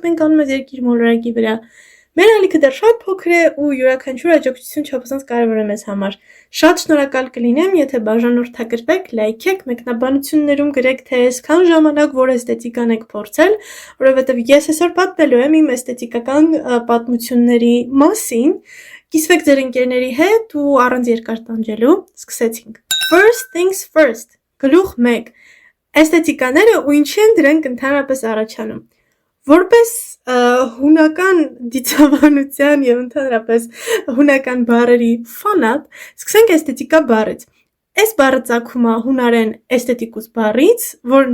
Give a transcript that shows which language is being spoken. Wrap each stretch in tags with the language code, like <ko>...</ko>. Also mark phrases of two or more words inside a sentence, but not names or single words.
<hy>մենք անում այս երկիր մոլորակի վրա։ Մեր ալիքը դեռ շատ փոքր է ու յուրաքանչյուր աջակցություն չափազանց կարևոր է մեզ համար։ Շատ շնորհակալ կլինեմ, եթե բաժանորդագրվեք, լայքեք, մեկնաբանություններում գրեք, թե այսքան ժամանակ որ էսթետիկան եք փորձել, որովհետև ես այսօր պատմելու եմ իմ էսթետիկական պատմությունների մասին։ Կիսվեք ձեր ընկերների հետ ու առանց երկար տանջելու սկսեցինք։</hy> <en>First things first,</en> <hy>գլուխ 1. Էսթետիկաները ու ինչի են դրանք ընդհանրապես առաջանում։ Որպես հունական դիցաբանության եւ ընդհանրապես հունական բառերի ֆանատ, սկսենք էսթետիկա բառից։ Այս բառը ծագում է հունարեն էսթետիկուս բառից, որը</hy>